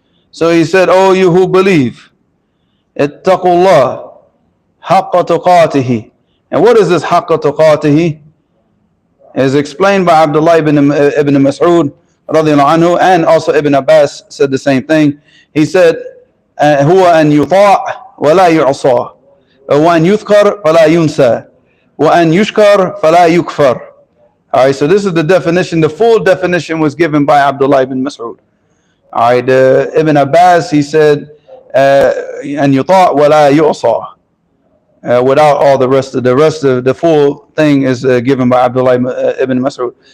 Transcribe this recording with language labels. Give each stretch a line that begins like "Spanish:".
English: So he said, oh, you who believe,
Arabic: اتَّقُوا اللَّهَ حَقَّ تُقَاتِهِ.
English: And what is this حَقَّ تُقَاتِهِ? It is explained by Abdullah ibn Mas'ud radiyallahu anhu, and also Ibn Abbas said the same thing. He said,
Arabic: هو أن يطاع ولا يعصى وأن يذكر فلا ينسى وأن يشكر فلا يكفر.
English: All right, so this is the definition. The full definition was given by Abdullah ibn Mas'ud. All right, Ibn Abbas, he said,
Arabic: أن يطاع ولا يعصى,
English: without all the rest of the full thing is given by Abdullah ibn Mas'ud.